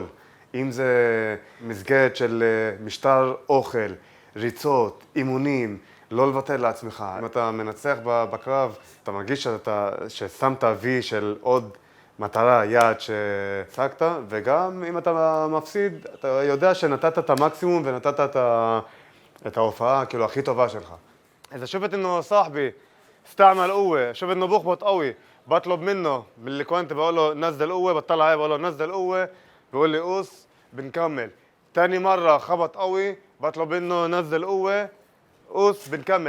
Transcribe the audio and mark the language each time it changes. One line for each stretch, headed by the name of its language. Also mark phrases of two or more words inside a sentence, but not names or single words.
Hebrew: אם זה מסגרת של משטר אוכל, ריצות, אימונים, לא לוותר לעצמך. אם אתה מנצח בקרב, אתה מרגיש ששמת וי של עוד מטרה, יעד שהצגת, וגם אם אתה מפסיד, אתה יודע שנתת את המקסימום ונתת את ההופעה כאילו הכי טובה שלך.
Arabic: إذا شفت إنه صاحبي استعمل قوة، شفت إنه بخبط قوي، بطلب منه بالكوانت بقول له نزل قوة، بطلع عليه بقول له نزل قوة، بيقول لي قوس بنكمل. تاني مرة خبط قوي، بطلب منه نزل قوة، قوس بنكمل.